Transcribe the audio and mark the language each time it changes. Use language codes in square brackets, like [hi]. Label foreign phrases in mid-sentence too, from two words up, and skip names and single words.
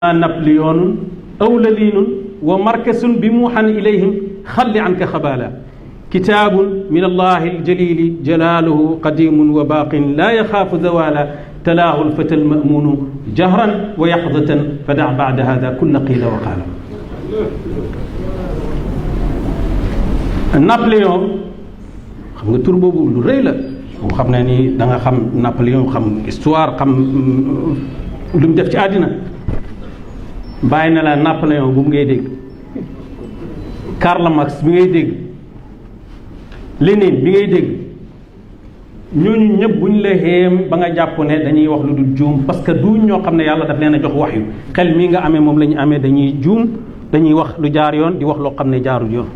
[ar] نابليون أو للين ومركز بموحى إليهم خل عنك خبالا كتاب من الله الجليل جلاله قديم وباق لا يخاف زوالا تلاه الفتى المأمون جهرا ويقظة فدع بعد هذا كل قيل وقال. [wo] Napoléon xam nga tur boobu lu rëy la moo xam ne ni da nga xam Napoléon xam histoire xam lu mu def ci àddina bàyyi na la Napoléon bu ngay dégg Karl Marx bi ngay dégg Lénine bi ngay dégg ñooñu ñëpp bu ñu la xéem ba nga jàpp ne dañuy wax lu dul juum [fr] parce que [wo] du ñoo xam ne yàlla daf leen a jox wax yu xel mii nga amee moom la ñu amee dañuy juum dañuy wax lu jaar yoon di wax loo xam ne jaarul yoon.